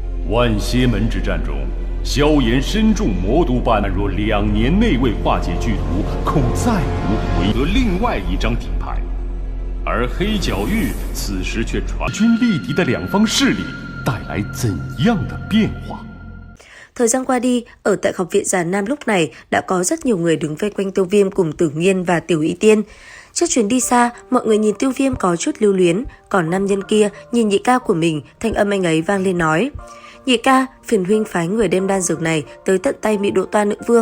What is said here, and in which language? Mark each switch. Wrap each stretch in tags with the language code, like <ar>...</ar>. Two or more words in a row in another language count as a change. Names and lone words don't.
<zh>万邪门之战中，萧炎身中魔毒般，若2年内未化解剧毒，恐再无回得另外一张底牌。而黑角域此时却传军力敌的两方势力带来怎样的变化？</zh> <vi>Thời gian qua đi, ở tại Học viện Già Nam lúc này đã có rất nhiều người đứng vây quanh Tiêu Viêm cùng Tử Nghiên và Tiểu Y Tiên. Trước chuyến đi xa, mọi người nhìn Tiêu Viêm có chút lưu luyến, còn nam nhân kia nhìn nhị ca của mình, thanh âm anh ấy vang lên nói: "Nhị ca, phiền huynh phái người đem đan dược này tới tận tay Mị Độ Toa nữ vương.</vi>